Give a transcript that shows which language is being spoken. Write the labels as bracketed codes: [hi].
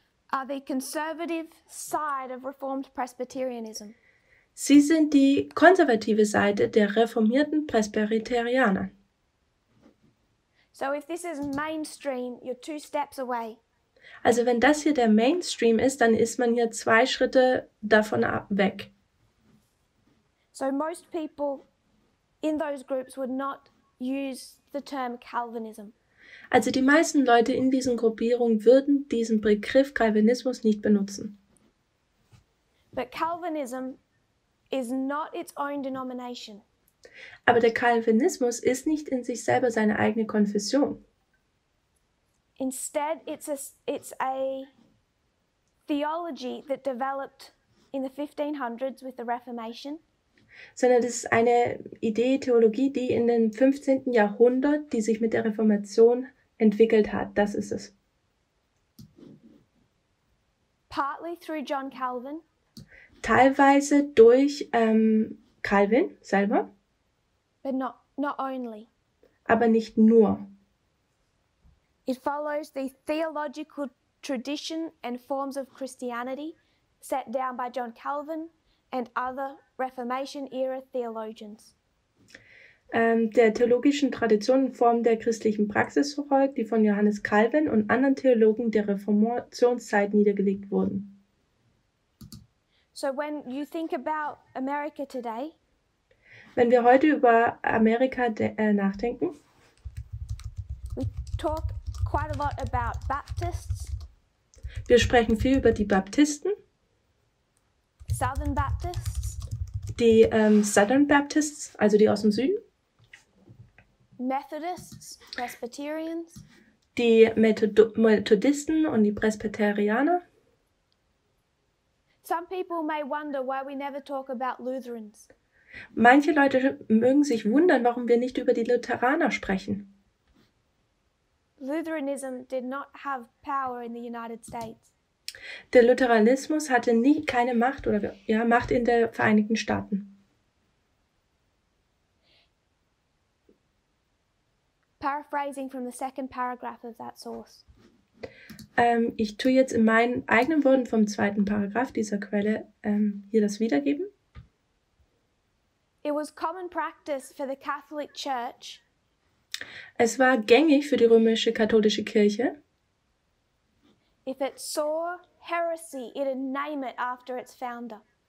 [en] are the conservative side of Reformed Presbyterianism. [de] Sie sind die konservative Seite der reformierten Presbyterianer. [en] So if this is mainstream, you're 2 steps away. [de] Also wenn das hier der Mainstream ist, dann ist man hier 2 Schritte davon weg. [en] So most people in those groups would not use the term Calvinism. [de] Also die meisten Leute in diesen Gruppierungen würden diesen Begriff Calvinismus nicht benutzen. [en] But Calvinism is not its own denomination. [de] Aber der Calvinismus ist nicht in sich selber seine eigene Konfession. [en] Instead, it's a theology that developed in the 1500s with the Reformation. [de] Sondern das ist eine Idee, Theologie, die in den 15. Jahrhundert, die sich mit der Reformation entwickelt hat. Das ist es. [en] Partly through John Calvin. [de] Teilweise durch Calvin selber. [en] But not only. [de] Aber nicht nur. [en] It follows the theological tradition and forms of Christianity set down by John Calvin and other Reformation-era theologians. [de] Der theologischen Tradition und Form der christlichen Praxis folgt, die von Johannes Calvin und anderen Theologen der Reformationszeit niedergelegt wurden. [en] So when you think about America today, [de] wenn wir heute über Amerika nachdenken, [en] we talk quite a lot about Baptists. [de] Wir sprechen viel über die Baptisten, [en] Southern Baptists, [de] die Southern Baptists, also die aus dem Süden, [en] Methodists, Presbyterians, [de] die Methodisten und die Presbyterianer. [en] Some people may wonder why we never talk about Lutherans. [de] Manche Leute mögen sich wundern, warum wir nicht über die Lutheraner sprechen. [en] Lutheranism did not have power in the United States. [de] Der Lutheranismus hatte keine Macht Macht in den Vereinigten Staaten. [en] Paraphrasing from the second paragraph of that source. [de] Ich tue jetzt in meinen eigenen Worten vom 2. Paragraph dieser Quelle hier das wiedergeben. [en] It was common practice for the Catholic Church. [de] Es war gängig für die römische katholische Kirche, [en] if it saw heresy, it'd name it after its founder.